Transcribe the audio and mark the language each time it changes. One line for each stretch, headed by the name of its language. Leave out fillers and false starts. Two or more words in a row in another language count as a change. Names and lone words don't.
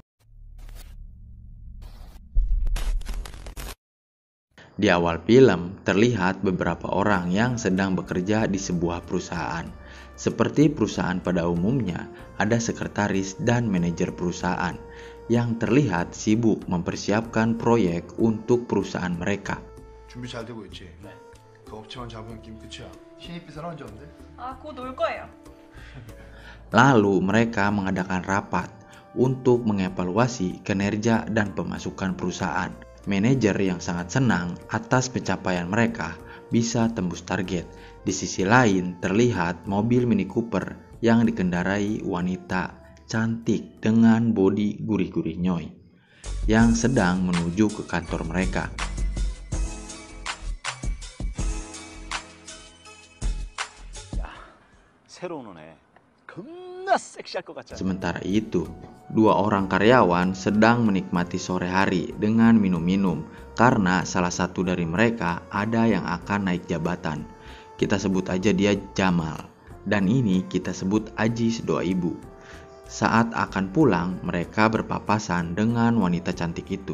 Indonesian: Di awal film terlihat beberapa orang yang sedang bekerja di sebuah perusahaan. Seperti perusahaan pada umumnya, ada sekretaris dan manajer perusahaan yang terlihat sibuk mempersiapkan proyek untuk perusahaan mereka.
Korean: 준비 잘 되고 있지? 네. 그 업체만 잡으면 김 끝이야. 신입 비서는 언제 온대? 곧 올 거예요.
Indonesian: Lalu mereka mengadakan rapat untuk mengevaluasi kinerja dan pemasukan perusahaan. Manajer yang sangat senang atas pencapaian mereka bisa tembus target. Di sisi lain terlihat mobil Mini Cooper yang dikendarai wanita cantik dengan bodi gurih-gurih nyoy yang sedang menuju ke kantor mereka.
Korean: 새로운 애 겁나 섹시할 것 같잖아.
Indonesian: Sementara itu, dua orang karyawan sedang menikmati sore hari dengan minum-minum karena salah satu dari mereka ada yang akan naik jabatan. Kita sebut aja dia Jamal, dan ini kita sebut Ajis doa ibu. Saat akan pulang, mereka berpapasan dengan wanita cantik itu.